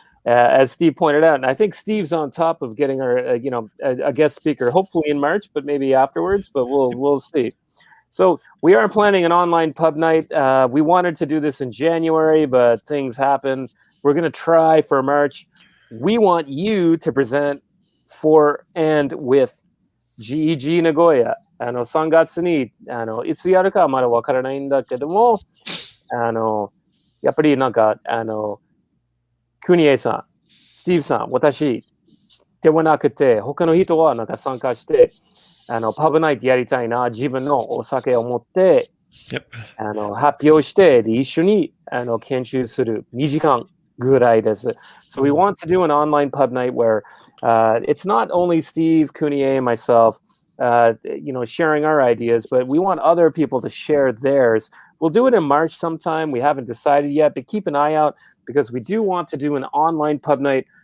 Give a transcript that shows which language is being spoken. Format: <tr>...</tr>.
<en>as Steve pointed out. And I think Steve's on top of getting our, a guest speaker, hopefully in March, but maybe afterwards. But we'll see. So we are planning an online pub night. We wanted to do this in January, but things happen. We're going to try for March. We want you to present for and with GEG 名古屋。</en> <ja>3月にいつやるかはまだわからないんだけども、やっぱりなんかクニエさん、スティーブさん、私ではなくて他の人はなんか参加して。パブナイトやりたいな、自分のお酒を持って、発表して、で、一緒に研修する2時間ぐらいです。</ja> <en>So we want to do an online pub night where it's not only Steve, Kunier, and myself, sharing our ideas, but we want other people to share theirs. We'll do it in March sometime. We haven't decided yet, but keep an eye out because we do want to do an online pub night.</en>